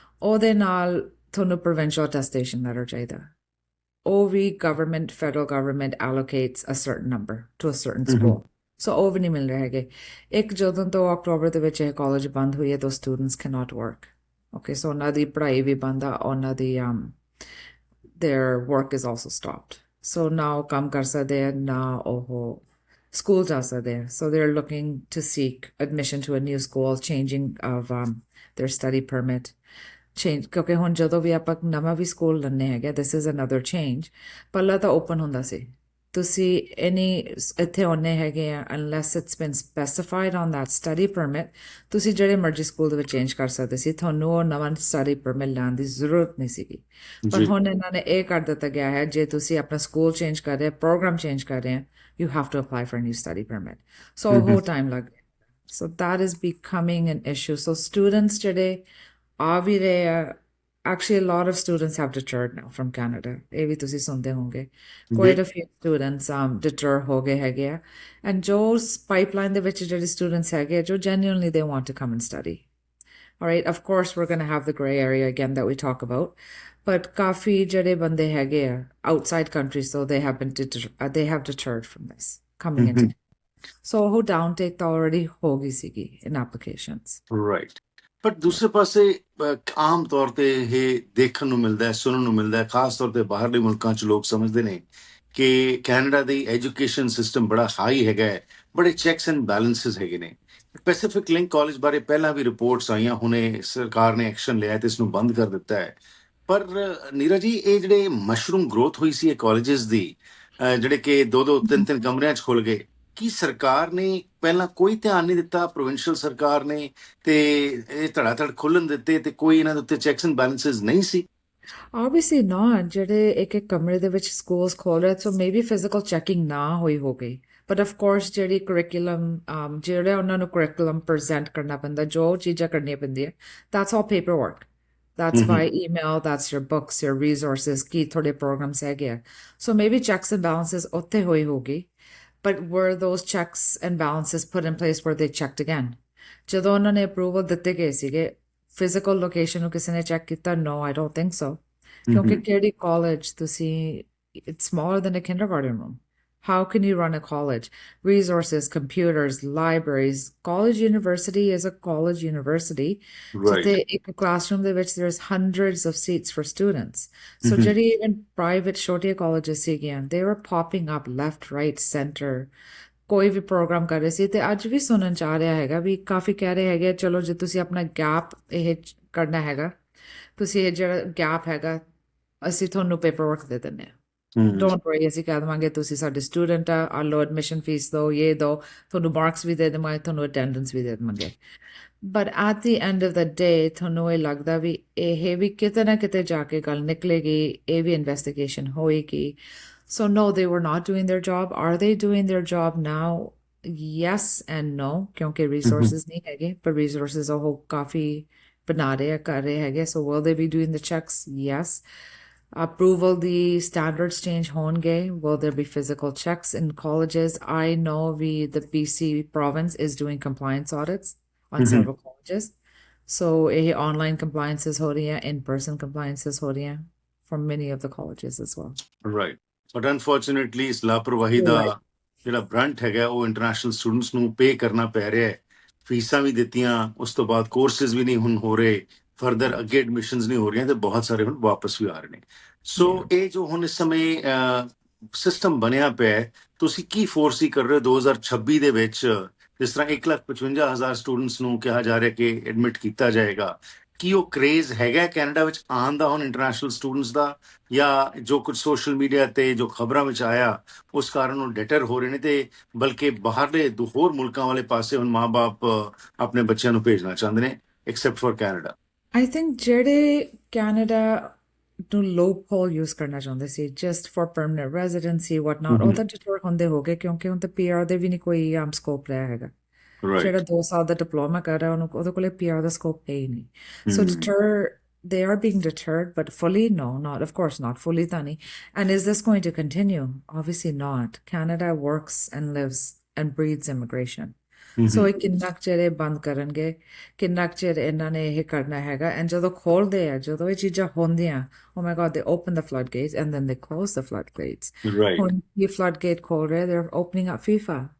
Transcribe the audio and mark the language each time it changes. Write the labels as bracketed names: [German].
[Punjabi] ਉਹਦੇ ਨਾਲ ਤੁਹਾਨੂੰ [English] provincial attestation letter [Punjabi] ਚਾਹੀਦਾ। ਉਹ ਵੀ [English] government, federal government allocates a certain number to a certain school. [Punjabi] So ਉਹ ਵੀ ਨਹੀਂ ਮਿਲ ਰਹੇ ਹੈਗੇ। ਇੱਕ ਜਦੋਂ ਤੋਂ ਅਕਤੂਬਰ ਦੇ ਵਿੱਚ ਇਹ ਕਾਲਜ ਬੰਦ ਹੋਈ ਹੈ, [English] those students cannot work. [Punjabi] Okay, so ਉਹਨਾਂ ਦੀ ਪੜ੍ਹਾਈ ਵੀ ਬੰਦ ਆ, ਉਹਨਾਂ ਦੀ [English] their work is also stopped. So now [Punjabi] ਕੰਮ ਕਰ ਸਕਦੇ ਆ ਨਾ ਉਹ [English] schools are there, so they're looking to seek admission to a new school, changing of their study permit, change [Punjabi] ਕਿਉਂਕਿ ਹੁਣ ਜਦੋਂ ਵੀ ਆਪਾਂ ਨਵਾਂ ਵੀ ਸਕੂਲ ਲੈਣੇ ਹੈਗੇ, [English] this is another change। [Punjabi] ਪਹਿਲਾਂ ਤਾਂ ਓਪਨ ਹੁੰਦਾ ਸੀ, ਤੁਸੀਂ ਇੱਥੇ ਆਉਣੇ ਹੈਗੇ ਆ, [English] unless it's been specified on that study permit, [Punjabi] ਤੁਸੀਂ ਜਿਹੜੇ ਮਰਜ਼ੀ ਸਕੂਲ ਦੇ ਵਿੱਚ ਚੇਂਜ ਕਰ ਸਕਦੇ ਸੀ, ਤੁਹਾਨੂੰ ਉਹ ਨਵਾਂ ਸਟੱਡੀ ਪਰਮਿਟ ਲੈਣ ਦੀ ਜ਼ਰੂਰਤ ਨਹੀਂ ਸੀਗੀ। ਪਰ ਹੁਣ ਇਹਨਾਂ ਨੇ ਇਹ ਕਰ ਦਿੱਤਾ ਗਿਆ ਹੈ, ਜੇ ਤੁਸੀਂ ਆਪਣਾ ਸਕੂਲ ਚੇਂਜ ਕਰ ਰਹੇ, ਪ੍ਰੋਗਰਾਮ ਚੇਂਜ ਕਰ ਰਹੇ, [English] you have to apply for a new study permit. So a whole time lag. So that is becoming an issue. So students today, actually a lot of students have deterred now from Canada. [Punjabi] ਇਹ ਵੀ ਤੁਸੀਂ ਸੁਣਦੇ ਹੋਗੇ। [English] Quite a few students deter [Punjabi] ਹੋ ਗਏ ਹੈਗੇ ਆ। [English] And ਜੋ pipeline [Punjabi] ਦੇ ਵਿੱਚ ਜਿਹੜੇ [English] students ਹੈਗੇ, ਜੋ genuinely they want to come and study. All right, of course, we're going to have the gray area again that we talk about. But [Punjabi] ਕਾਫੀ ਜਿਹੜੇ ਬੰਦੇ ਹੈਗੇ ਆ [English] outside countries, so they have deterred from this coming into. [Punjabi] So ਉਹ downtake ਤਾਂ already ਹੋ ਗਈ ਸੀਗੀ in applications. [English] Right. [Punjabi] ਪਰ ਦੂਸਰੇ ਪਾਸੇ ਆਮ ਤੌਰ ਤੇ ਇਹ ਦੇਖਣ ਨੂੰ ਮਿਲਦਾ ਹੈ, ਸੁਣਨ ਨੂੰ ਮਿਲਦਾ ਹੈ, ਖਾਸ ਤੌਰ ਤੇ ਬਾਹਰਲੇ ਮੁਲਕਾਂ 'ਚ ਲੋਕ ਸਮਝਦੇ ਨੇ ਕਿ ਕੈਨੇਡਾ ਦੀ ਐਜੂਕੇਸ਼ਨ ਸਿਸਟਮ ਬੜਾ ਹਾਈ ਹੈਗਾ ਹੈ, ਬੜੇ ਚੈਕਸ ਐਂਡ ਬੈਲੈਂਸਸ ਹੈਗੇ ਨੇ। ਪੈਸੀਫਿਕ ਲਿੰਕ ਕਾਲਜ ਬਾਰੇ ਪਹਿਲਾਂ ਵੀ ਰਿਪੋਰਟਸ ਆਈਆਂ, ਹੁਣੇ ਸਰਕਾਰ ਨੇ ਐਕਸ਼ਨ ਲਿਆ ਤੇ ਇਸ ਨੂੰ ਬੰਦ ਕਰ ਦਿੱਤਾ ਹੈ। ਪਰ ਨੀਰਜ ਜੀ, ਇਹ ਜਿਹੜੇ ਮਸ਼ਰੂਮ ਗਰੋਥ ਹੋਈ ਸੀ ਇਹ ਕਾਲਜਸ ਦੀ, ਜਿਹੜੇ ਕਿ 2-2 3-3 ਕਮਰਿਆਂ 'ਚ ਖੁੱਲ ਗਏ, ਕੀ ਸਰਕਾਰ ਨੇ ਪਹਿਲਾਂ ਕੋਈ ਧਿਆਨ ਨਹੀਂ ਦਿੱਤਾ, ਪ੍ਰੋਵਿੰਸ਼ੀਅਲ ਸਰਕਾਰ ਨੇ, ਤੇ ਇਹ ਧੜਾ-ਧੜ ਖੁੱਲਣ ਦਿੱਤੇ ਤੇ ਕੋਈ ਇਹਨਾਂ ਦੇ ਉੱਤੇ ਚੈਕਸ ਐਂਡ ਬੈਲੈਂਸਸ ਨਹੀਂ ਸੀ? [English] Obviously not. [Punjabi] ਜਿਹੜੇ ਇੱਕ ਕਮਰੇ ਦੇ ਵਿੱਚ ਸਕੂਲਸ ਖੋਲ ਰਹੇ, [English] so maybe physical checking [Punjabi] ਨਾ ਹੋਈ ਹੋਵੇ। But of course ਜਿਹੜੀ curriculum ਜਿਹੜਾ ਉਹਨਾਂ ਨੂੰ curriculum present ਕਰਨਾ ਪੈਂਦਾ, ਜੋ ਚੀਜ਼ਾਂ ਕਰਨੀਆਂ ਪੈਂਦੀਆਂ, [English] that's all paperwork. That's by email, that's your books, your resources, [Punjabi] ਕੀ ਤੁਹਾਡੇ programs ਹੈਗੇ ਆ। [English] So maybe checks and balances [Punjabi] ਉੱਥੇ ਹੋਈ ਹੋਗੀ, [English] but were those checks and balances put in place where they checked again? [Punjabi] ਜਦੋਂ ਉਹਨਾਂ ਨੇ approval ਦਿੱਤੇ ਗਏ ਸੀਗੇ, physical location ਨੂੰ ਕਿਸੇ ਨੇ check ਕੀਤਾ? [English] No, I don't think so. [Punjabi] ਕਿਉਂਕਿ ਕਿਹੜੀ college ਤੁਸੀਂ, [English] it's smaller than a kindergarten room. How can you run a college? Resources, computers, libraries. College university is a college university. Right. So in a classroom there's hundreds of seats for students. So even private shorty colleges again, they were popping up left, right, center. [Punjabi] ਕੋਈ ਵੀ programme ਕਰ ਰਹੇ ਸੀ ਤੇ ਅੱਜ ਵੀ ਸੁਣਨ ਚ ਆ ਰਿਹਾ ਹੈਗਾ ਵੀ ਕਾਫੀ ਕਹਿ ਰਹੇ ਹੈਗੇ, ਚਲੋ ਜੇ ਤੁਸੀਂ ਆਪਣਾ ਗੈਪ ਇਹ ਕਰਨਾ ਹੈਗਾ, ਤੁਸੀਂ ਇਹ ਜਿਹੜਾ ਗੈਪ ਹੈਗਾ ਅਸੀਂ ਤੁਹਾਨੂੰ ਪੇਪਰਵਰਕ ਦੇ ਦਿੰਦੇ ਹਾਂ। [English] don't worry, [Punjabi] ਅਸੀਂ ਕਹਿ ਦੇਵਾਂਗੇ ਤੁਸੀਂ ਸਾਡੇ ਸਟੂਡੈਂਟ ਆ ਲੋ, ਐਡਮਿਸ਼ਨ ਫੀਸ ਦਿਓ, ਇਹ ਦਿਓ, ਤੁਹਾਨੂੰ ਮਾਰਕਸ ਵੀ ਦੇ ਦੇਵਾਂਗੇ, ਤੁਹਾਨੂੰ ਅਟੈਂਡੈਂਸ ਵੀ ਦੇ ਦੇਵਾਂਗੇ। [English] but at the end of the day [Punjabi] ਤੁਹਾਨੂੰ ਇਹ ਲੱਗਦਾ ਵੀ ਇਹ ਵੀ ਕਿਤੇ ਨਾ ਕਿਤੇ ਜਾ ਕੇ ਗੱਲ ਨਿਕਲੇਗੀ, ਇਹ ਵੀ ਇਨਵੈਸਟੀਗੇਸ਼ਨ ਹੋਏਗੀ। [English] So no, they were not doing their job. Are they doing their job now? Yes and no, [Punjabi] ਕਿਉਂਕਿ resources ਨਹੀਂ ਹੈਗੇ, ਪਰ resources ਉਹ ਕਾਫੀ ਬਣਾ ਰਹੇ ਆ, ਕਰ ਰਹੇ ਹੈਗੇ। [English] So will they be doing the checks? Yes. Approval, the standards change [Punjabi] ਹੋਣਗੇ. [English] Will there be physical checks in colleges? I know the BC province is doing compliance audits on several colleges. So [Punjabi] ਇਹ online compliances ਹੋ ਰਹੀਆਂ, [English] in-person compliances ਹੋ ਰਹੀਆਂ for many of the colleges as well. [Punjabi] Right. [English] But unfortunately, [Punjabi] ਇਸ ਲਾਪਰਵਾਹੀ ਦਾ ਜਿਹੜਾ ਬ੍ਰੰਟ ਹੈਗਾ ਉਹ ਇੰਟਰਨੈਸ਼ਨਲ ਸਟੂਡੈਂਟਸ ਨੂੰ ਪੇ ਕਰਨਾ ਪੈ ਰਿਹਾ ਹੈ। ਫੀਸਾਂ ਵੀ ਦਿੱਤੀਆਂ, ਉਸ ਤੋਂ ਬਾਅਦ ਕੋਰਸਿਸ ਵੀ ਨਹੀਂ ਹੁਣ ਹੋ ਰਹੇ, ਫਰਦਰ ਅੱਗੇ ਐਡਮਿਸ਼ਨਸ ਨਹੀਂ ਹੋ ਰਹੀਆਂ, ਤੇ ਬਹੁਤ ਸਾਰੇ ਹੁਣ ਵਾਪਸ ਵੀ ਆ ਰਹੇ ਨੇ। ਸੋ [English] Yeah. [Punjabi] ਇਹ ਜੋ ਹੁਣ ਇਸ ਸਮੇਂ ਸਿਸਟਮ ਬਣਿਆ ਪਿਆ ਹੈ, ਤੁਸੀਂ ਕੀ ਫੋਰਸੀ ਕਰ ਰਹੇ ਹੋ 2026 ਦੇ ਵਿੱਚ? ਜਿਸ ਤਰ੍ਹਾਂ 1,55,000 ਸਟੂਡੈਂਟਸ ਨੂੰ ਕਿਹਾ ਜਾ ਰਿਹਾ ਕਿ ਐਡਮਿਟ ਕੀਤਾ ਜਾਏਗਾ, ਕੀ ਉਹ ਕ੍ਰੇਜ਼ ਹੈਗਾ ਕੈਨੇਡਾ ਵਿੱਚ ਆਉਣ ਦਾ ਹੁਣ ਇੰਟਰਨੈਸ਼ਨਲ ਸਟੂਡੈਂਟਸ ਦਾ, ਜਾਂ ਜੋ ਕੁਝ ਸੋਸ਼ਲ ਮੀਡੀਆ ਤੇ ਜੋ ਖਬਰਾਂ ਵਿੱਚ ਆਇਆ ਉਸ ਕਾਰਨ ਉਹ ਡਿਟਰ ਹੋ ਰਹੇ ਨੇ, ਤੇ ਬਲਕਿ ਬਾਹਰਲੇ ਹੋਰ ਮੁਲਕਾਂ ਵਾਲੇ ਪਾਸੇ ਹੁਣ ਮਾਂ-ਬਾਪ ਆਪਣੇ ਬੱਚਿਆਂ ਨੂੰ ਭੇਜਣਾ ਚਾਹੁੰਦੇ ਨੇ, [English] Accept for Canada? [Punjabi] I think ਜਿਹੜੇ ਕੈਨੇਡਾ ਨੂੰ loophole use ਕਰਨਾ ਚਾਹੁੰਦੇ ਸੀ [English] just for permanent residency whatnot, [Punjabi] ਉਹ ਤਾਂ deter ਹੁੰਦੇ ਹੋ ਗਏ, ਕਿਉਂਕਿ ਹੁਣ ਤਾਂ PR ਦੇ ਵੀ ਨਹੀਂ ਕੋਈ ਸਕੋਪ ਰਿਹਾ ਹੈਗਾ। ਜਿਹੜਾ [English] Right. [Punjabi] 2 ਸਾਲ ਦਾ ਡਿਪਲੋਮਾ ਕਰ ਰਿਹਾ ਉਹਨੂੰ ਉਹਦੇ ਕੋਲੇ PR ਦਾ ਸਕੋਪ ਹੈ ਹੀ ਨਹੀਂ। [English] So they are being deterred, but fully no, not, of course not fully [Punjabi] ਤਾਂ ਨਹੀਂ। [English] And is this going to continue? Obviously not. Canada works and lives and breathes immigration. [Punjabi] ਸੋ ਇਹ ਕਿੰਨਾ ਕੁ ਚਿਰ ਇਹ ਬੰਦ ਕਰਨਗੇ, ਕਿੰਨਾ ਕੁ ਚਿਰ ਇਹਨਾਂ ਨੇ ਇਹ ਕਰਨਾ ਹੈਗਾ। [English] and [Punjabi] ਜਦੋਂ ਖੋਲਦੇ ਆ, ਜਦੋਂ ਇਹ ਚੀਜ਼ਾਂ ਹੁੰਦੀਆਂ, [English] oh my god, they open the floodgates and then they close the floodgates. Right. [Punjabi] ਹੁਣ ਇਹ floodgate ਖੋਲ ਰਹੇ, [English] they're opening up FIFA.